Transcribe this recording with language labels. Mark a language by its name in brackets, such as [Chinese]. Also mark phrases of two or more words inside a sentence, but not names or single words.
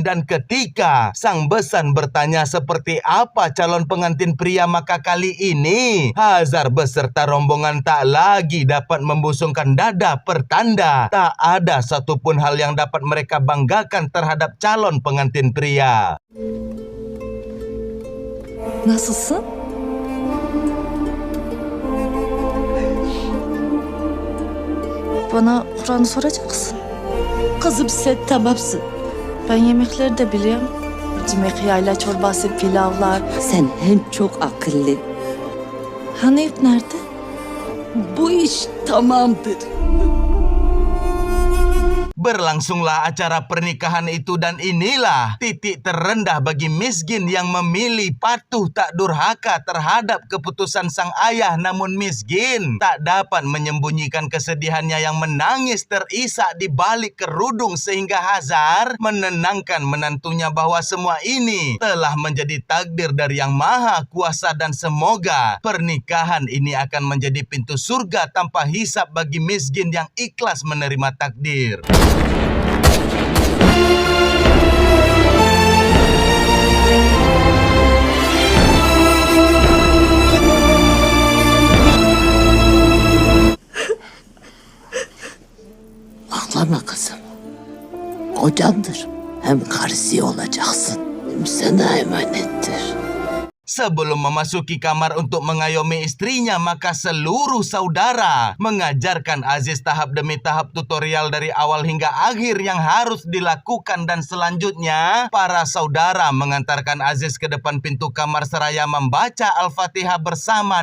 [Indonesian] Dan ketika sang besan bertanya seperti apa calon pengantin pria, maka kali ini Hazar beserta rombongan tak lagi dapat membusungkan dada, pertanda tak ada satupun hal yang dapat mereka banggakan terhadap calon pengantin pria. [Turkish] Nasılsın? Bana Kur'an'ı soracaksın. Kızım sen tamamsın. Ben yemekleri de biliyorum. Cimek yayla çorbası, pilavlar. Sen hem çok akıllı. Hanif nerede? Bu iş tamamdır. [Indonesian] Berlangsunglah acara pernikahan itu, dan inilah titik terendah bagi Miskin yang memilih patuh tak durhaka terhadap keputusan sang ayah. Namun Miskin tak dapat menyembunyikan kesedihannya yang menangis terisak di balik kerudung, sehingga Hazar menenangkan menantunya bahwa semua ini telah menjadi takdir dari Yang Maha Kuasa, dan semoga pernikahan ini akan menjadi pintu surga tanpa hisab bagi Miskin yang ikhlas menerima takdir. [Turkish] Ağlama kızım. Kocandır. Hem karısı olacaksın. Hem sana emanettir. [Indonesian] Sebelum memasuki kamar untuk mengayomi istrinya, maka seluruh saudara mengajarkan Aziz tahap demi tahap tutorial dari awal hingga akhir yang harus dilakukan. Dan selanjutnya para saudara mengantarkan Aziz ke depan pintu kamar seraya membaca Al-Fatihah bersama.